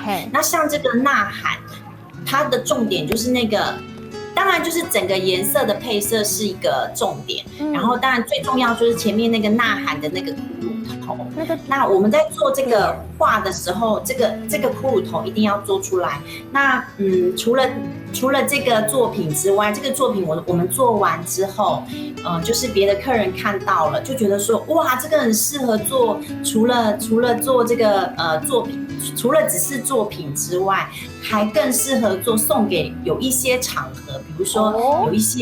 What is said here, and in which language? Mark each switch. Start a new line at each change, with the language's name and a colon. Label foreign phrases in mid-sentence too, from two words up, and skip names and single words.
Chinese: 那像這個吶喊，它的重點就是那個。當然，就是整個顏色的配色是一個重點，然後當然最重要就是前面那個吶喊的那個骷髏頭。那我們在做這個畫的時候，這個骷髏頭一定要做出來。那除了除了这个作品之外，这个作品我们做完之后，就是别的客人看到了，就觉得说，哇，这个很适合做，除了做这个作品，除了只是作品之外，还更适合做送给有一些场合，比如说有一些。